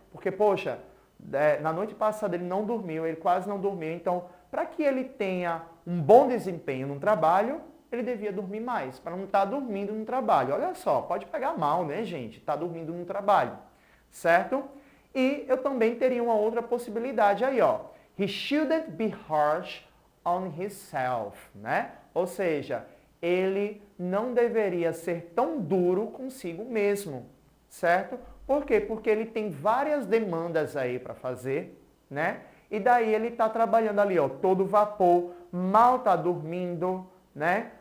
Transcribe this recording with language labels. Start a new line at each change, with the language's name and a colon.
Portuguese: Porque, poxa, na noite passada ele não dormiu, ele quase não dormiu. Então, para que ele tenha um bom desempenho no trabalho, ele devia dormir mais, para não estar dormindo no trabalho. Olha só, pode pegar mal, né, gente? Tá dormindo no trabalho, certo? E eu também teria uma outra possibilidade aí, ó.
English: He shouldn't be harsh on himself, né?
Portuguese: Ou seja, ele não deveria ser tão duro consigo mesmo, certo? Por quê? Porque ele tem várias demandas aí para fazer, né? E daí ele está trabalhando ali, ó, todo vapor, mal está dormindo, né?